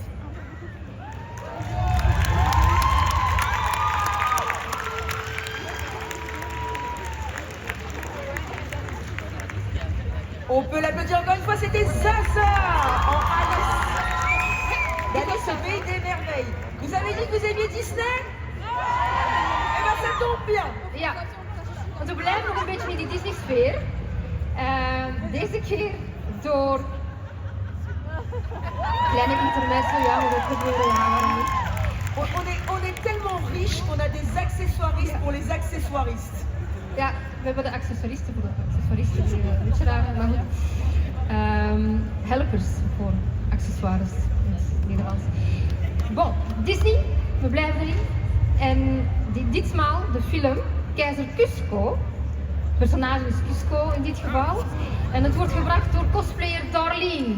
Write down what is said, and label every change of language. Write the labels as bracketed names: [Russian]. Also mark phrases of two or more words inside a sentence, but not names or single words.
[French] On peut l'applaudir encore une fois, c'était Zaza en Alice. D'Alice au Pays des Merveilles. Vous avez dit que vous aimiez Disney? Eh bien, ça tombe bien. [Dutch] Ja, want we blijven nog een beetje in die Disney-sfeer. Deze keer door Kleine intermezzo, ja, hoe dat gebeurde, ja, waarom niet? [French] On est tellement riche qu'on a des accessoiristes pour les accessoiristes. [Dutch] Ja, we hebben de accessoiristen voor de accessoiristen, een beetje raar, maar goed. Helpers voor accessoires in het Nederlands. Bon, Disney, we blijven erin. En ditmaal de film Keizer Cusco. Het personage is Cusco in dit geval. En het wordt gebracht door cosplayer Darlene.